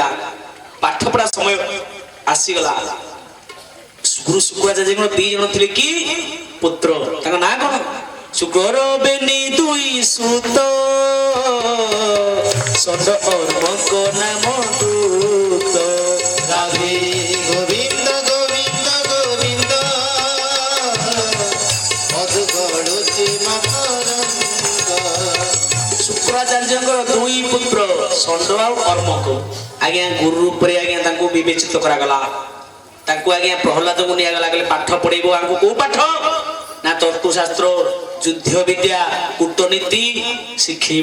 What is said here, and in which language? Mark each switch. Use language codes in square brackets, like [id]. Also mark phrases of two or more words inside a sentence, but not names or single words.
[or] ପାଠ ପଢା ସମୟ ଆସିଗଲା। ଗୁରୁ ଶୁକ୍ରାଚାର୍ଯ୍ୟ ଦି ଜଣ ଥିଲେ କି ପୁତ୍ର, ତାଙ୍କ ନାଁ କଣ? ଶୁକ୍ର ବେନି ଦୁଇ ସୁତ, ଷଣ୍ଢ ଅର୍ମଙ୍କ ନାମ ଦୂତ। ରାଧେ ଗୋବିନ୍ଦ ଗୋବିନ୍ଦ ଗୋବିନ୍ଦ, ମଧୁ ଗଡ଼ୁଚି ମକରନ୍ଦ। ଶୁକ୍ରାଚାର୍ଯ୍ୟଙ୍କର ଦୁଇ ପୁତ୍ର ଷଣ୍ଢ ଆଉ ଅର୍ମକ। ଆଜ୍ଞା ଗୁରୁ ରୂପରେ ଆଜ୍ଞା ତାଙ୍କୁ ବିବେଚିତ କରାଗଲା। ତାଙ୍କୁ ଆଜ୍ଞା ପ୍ରହ୍ଲାଦଙ୍କୁ ନିଆଗଲା, କହିଲେ ପାଠ ପଢେଇବ। ଆମକୁ କୋଉ ପାଠ? ନା ତର୍କଶାସ୍ତ୍ର, ଯୁଦ୍ଧ ବିଦ୍ୟା, କୂଟନୀତି ଶିଖେଇବ।